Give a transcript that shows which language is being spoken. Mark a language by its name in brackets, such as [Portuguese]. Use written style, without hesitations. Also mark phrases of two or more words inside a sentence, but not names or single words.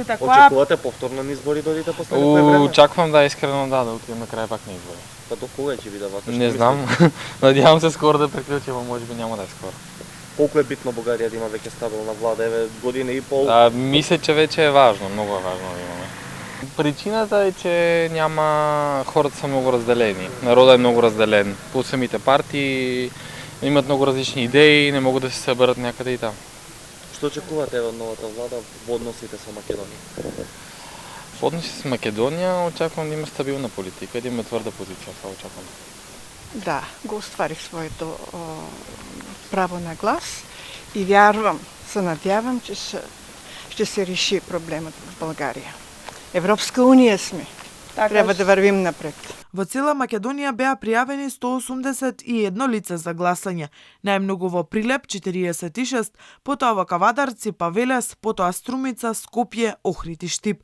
[Macedonian] Очекувате повторно на избори да одите после некое време? [Bulgarian] Очакувам да искрено да отидем на крај пак на избори. [Macedonian] Па до кога ќе биде вака? [Bulgarian] Не знам. Надявам се скоро да приклучи, но можеби няма да е скоро. [Macedonian] Колку е битно Бугарија да има веќе стабилна влада, еве година и пол? [Bulgarian] Мисля, че веќе е важно, [Macedonian] многу е важно да имаме. [Bulgarian] Причината е, че няма хората са много разделени. Народът е много разделен. По самите партии имат много различни идеи и не могат да се съберат някъде и там. [Macedonian] Што очекувате од новата влада во односите со Македонија? [Bulgarian] В односи с Македония очаквам да има стабилна политика, да има твърда позиция. Това очаквам. Да, [Macedonian] го остварих своето право на глас [Bulgarian] и вярвам, се надявам, че ще се реши проблемът в България. [Macedonian] Европска унија сме. Треба да [Bulgarian] вървим напред. [Macedonian] Во цела Македонија беа пријавени 181 лица за гласање, најмногу во Прилеп 46, потоа во Кавадарци, Павелес, потоа Струмица, Скопје, Охрид и Штип.